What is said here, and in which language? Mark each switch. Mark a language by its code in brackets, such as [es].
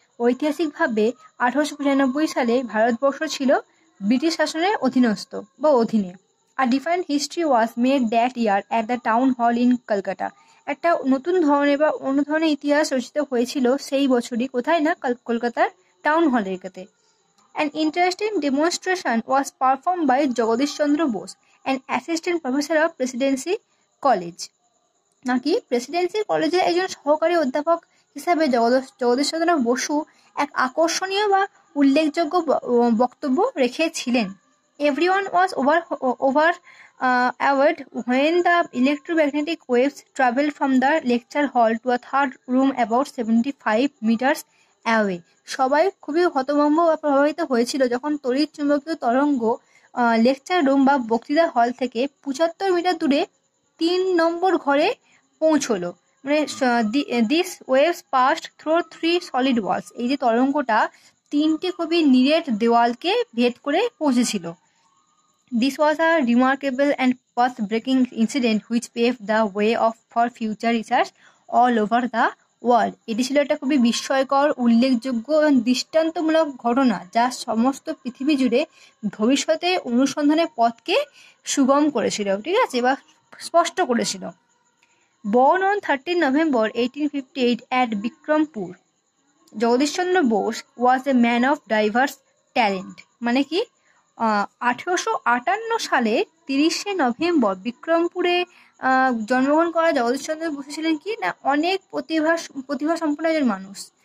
[bn] ঐতিহাসিকভাবে 1895 সালে ভারতবর্ষ ছিল ব্রিটিশ শাসনের অধীনস্থ বা অধীনে। [en] আর different history was made that year at the town hall in Kolkata. [bn] একটা নতুন ধরনের বা অন্য ধরনের ইতিহাস রচিত হয়েছিল সেই বছরই, কোথায় না, কলকাতার টাউন হলের কাছে। [en] An interesting demonstration was performed by Jagadish Chandra Bose, an assistant professor of Presidency College. [bn] নাকি প্রেসিডেন্সি কলেজের একজন সহকারী অধ্যাপক হিসাবে জগদীশচন্দ্র বসু এক আকর্ষণীয় বা উল্লেখযোগ্য বক্তব্য রেখেছিলেন। [en] Everyone was overawed when the electromagnetic waves traveled from the lecture hall to a third room about 75 meters away. [bn] সবাই খুবই হতভম্ব বা প্রভাবিত হয়েছিল যখন তড়িৎ চুম্বকীয় তরঙ্গ লেকচার রুম বা বক্তৃতা হল থেকে 75 মিটার দূরে 3 নম্বর ঘরে পৌঁছলো। [en] মানে this waves past through 3 solid walls. [bn] এই যে তরঙ্গটা 3টি খুবই নিরেট দেওয়ালকে ভেদ করে পৌঁছেছিল। [en] This was a remarkable and path-breaking incident which paved the way for future research all over the world. [bn] এটি ছিল একটা খুবই বিস্ময়কর, উল্লেখযোগ্য এবং দৃষ্টান্তমূলক ঘটনা যা সমস্ত পৃথিবী জুড়ে ভবিষ্যতে অনুসন্ধানের পথকে সুগম করেছিল, ঠিক আছে, বা স্পষ্ট করেছিল। [en] Born on 13 November 1858 at Bikrampur, Jagadish Chandra Bose was a man of diverse talent. [bn] মানে কি, 1858 সালে 30শে নভেম্বর বিক্রমপুরে জন্মগ্রহণ করা জগদীশ চন্দ্র বসু ছিলেন কি না, অনেক প্রতিভা সম্পন্ন একজন মানুষ।